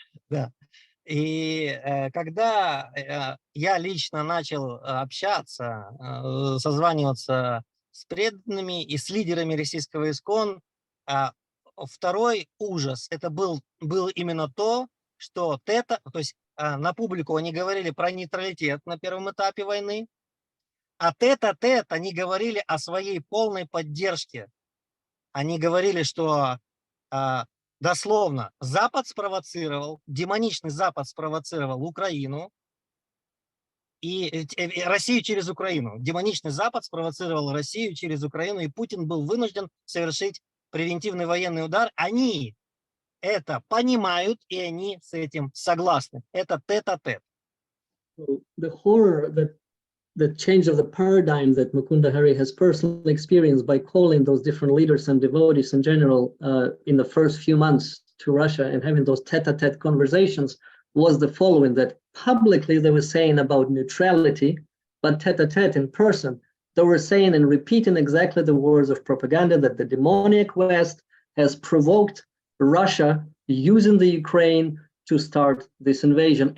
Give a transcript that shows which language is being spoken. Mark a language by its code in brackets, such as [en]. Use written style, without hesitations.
[ru] Да. И когда я лично начал общаться, созваниваться с преданными и с лидерами российского ИСККОН, второй ужас, это был именно то, что то есть на публику они говорили про нейтралитет на первом этапе войны, а тет-а-тет они говорили о своей полной поддержке. Они говорили, что дословно Запад спровоцировал, демоничный Запад спровоцировал Украину и Россию через Украину. Демоничный Запад спровоцировал Россию через Украину, и Путин был вынужден совершить превентивный военный удар. Они это понимают, и они с этим согласны. Это тет-а-тет. [en] The horror that the change of the paradigm that Mukunda Hari has personally experienced by calling those different leaders and devotees in general in the first few months to Russia and having those tete-a-tete conversations was the following, that publicly they were saying about neutrality, but tete-a-tete in person, they were saying and repeating exactly the words of propaganda that the demoniac West has provoked Russia using the Ukraine to start this invasion.